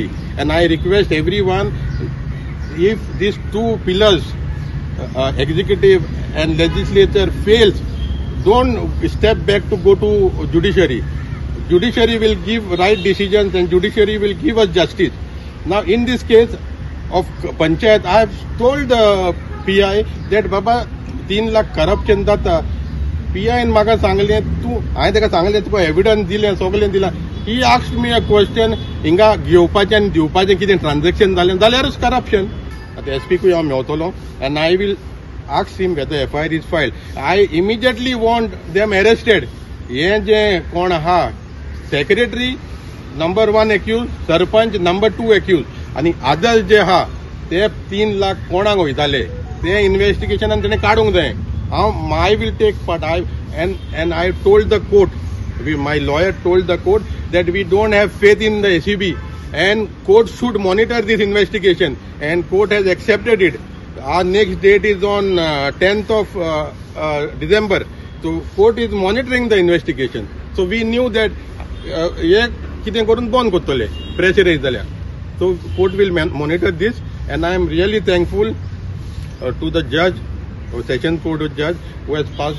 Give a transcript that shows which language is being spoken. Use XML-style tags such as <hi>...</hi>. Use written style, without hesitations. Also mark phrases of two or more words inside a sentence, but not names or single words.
<en>And I request everyone, if these two pillars, executive and legislature fails, don't step back to go to judiciary. Judiciary will give right decisions and judiciary will give us justice. Now in this case of panchayat, I have told the PI that baba 3 lakh corruption data.</en> <kok>PI in म्हाका सांगले, तू हांवें ताका सांगले तुका एविडन्स दिले, सगळें दिला।</kok> <en>He asked me a question,</en> <kok>हिंगा घेवपाचें आनी दिवपाचें कितें ट्रान्झॅक्शन जालें जाल्यारूच करप्शन। आतां SP हांव मेवतलो</kok> <en>and I will ask him whether FIR is filed. I immediately want them arrested.</en> <kok>ये जे कोण आहा,</kok> <en>secretary number 1 accused,</en> <kok>सरपंच</kok> <en>number 2 accused</en> <kok>आनी अदर्स जे आहा ते 3 लाख कोणाक वयताले ते इन्व्हेस्टिगेशनान तेणे काडूंक जाय।</kok> <en>I will take part. And I told the court, my lawyer told the court that we don't have faith in the ACB and court should monitor this investigation, and court has accepted it. Our next date is on 10th of December. So court is monitoring the investigation. So we knew that</en> <kok>ये कितें करून बंद करतले, प्रेशराइज जाल्या।</kok> <en>So court will monitor this, and I am really thankful to the judge, or session court judge, who has passed</en>